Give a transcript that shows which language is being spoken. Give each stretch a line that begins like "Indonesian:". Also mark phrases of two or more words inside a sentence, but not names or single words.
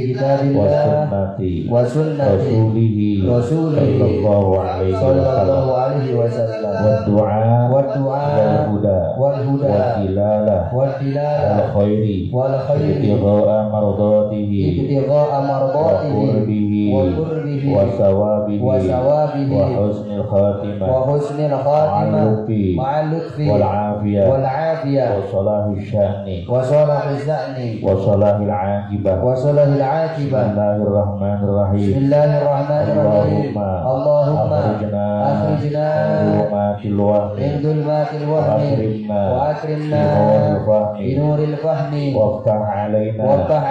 Arabic: وسنة صلى الله عليه وسلم والدعاء والهدى والخير ابتغاء مرضاته وقربه وثوابه وحسن الخاتمة مع اللطف والعافية وصلاح الشأن وصلاح العاقبة. بسم الله الرحمن الرحيم. اللهم أخرجنا من ظلمات الوهم وأكرمنا بنور الفهم وافتح علينا